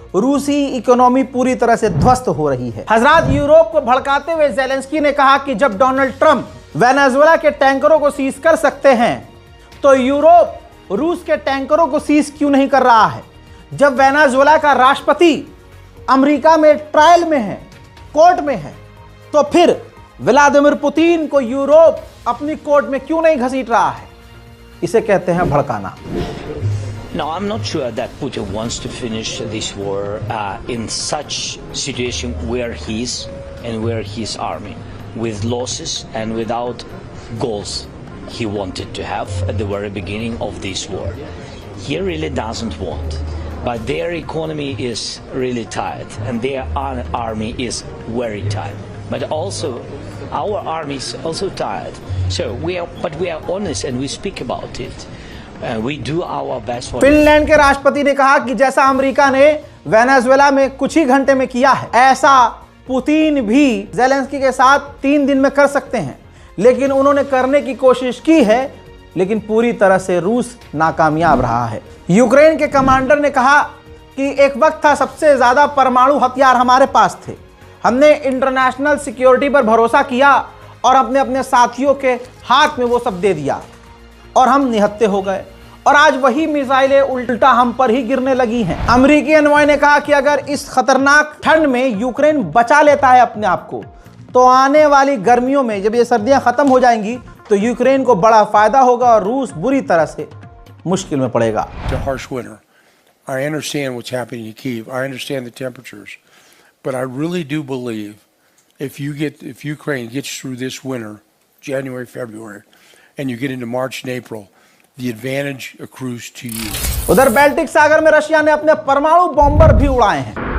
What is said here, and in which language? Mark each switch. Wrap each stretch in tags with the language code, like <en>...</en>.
<hi>रूसी इकोनॉमी पूरी तरह से ध्वस्त हो रही है। हजरात, यूरोप को भड़काते हुए ज़ेलेंस्की ने कहा कि जब डोनाल्ड ट्रंप वेनेजुएला के टैंकरों को सीज कर सकते हैं तो यूरोप रूस के टैंकरों को सीज क्यों नहीं कर रहा है। जब वेनेजुएला का राष्ट्रपति अमेरिका में ट्रायल में है, कोर्ट में है, तो फिर व्लादिमीर पुतिन को यूरोप अपनी कोर्ट में क्यों नहीं घसीट रहा है। इसे कहते हैं भड़काना।</hi> <en>No, I'm not sure that Putin wants to finish this war in such situation where he is and where his army, with losses and without goals he wanted to have at the very beginning of this war. He really doesn't want, but their economy is really tired and their army is very tired. But also our army is also tired. So we are honest and we speak about it. We do our best for</en> <hi>Finland के राष्ट्रपति ने कहा कि जैसा America ने Venezuela में कुछ ही घंटे में किया है, ऐसा पुतिन भी ज़ेलेंस्की के साथ 3 दिन में कर सकते हैं। लेकिन उन्होंने करने की कोशिश की है, लेकिन पूरी तरह से रूस नाकामयाब रहा है। यूक्रेन के कमांडर ने कहा कि एक वक्त था सबसे ज्यादा परमाणु हथियार हमारे पास थे, हमने इंटरनेशनल सिक्योरिटी पर भरोसा किया और अपने साथियों के हाथ में वो सब दे दिया और हम निहत्थे हो गए, और आज वही मिसाइलें उल्टा हम पर ही गिरने लगी हैं। अमेरिकी एनवॉय ने कहा कि अगर इस खतरनाक ठंड में यूक्रेन बचा लेता है अपने आप को, तो आने वाली गर्मियों में जब ये सर्दियां खत्म हो जाएंगी तो यूक्रेन को बड़ा फायदा होगा और रूस बुरी तरह से मुश्किल में पड़ेगा।</hi> <en>I understand what's happening in Kyiv. I understand the temperatures, but I really do believe if Ukraine gets through this winter, January, February, and you get into March and April, the advantage accrues to you.</en> <hi>उधर Baltic सागर में Russia ने अपने परमाणु bomber भी उड़ाए हैं।</hi>